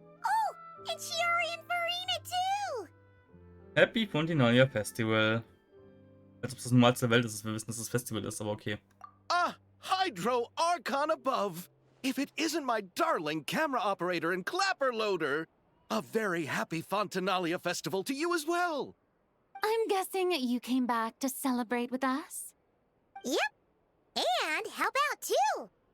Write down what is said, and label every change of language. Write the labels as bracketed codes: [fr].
[en] Oh, and Chiori and Farina too! Happy Fontinalia Festival. [de] Als ob es das Normalste der Welt ist, dass wir wissen, dass es das Festival ist, aber okay. [en] Ah, Hydro Archon above! If it isn't my darling camera operator and clapper loader! A very happy Fontinalia festival to you as well! I'm guessing you came back to celebrate with us? Yep, and help out too!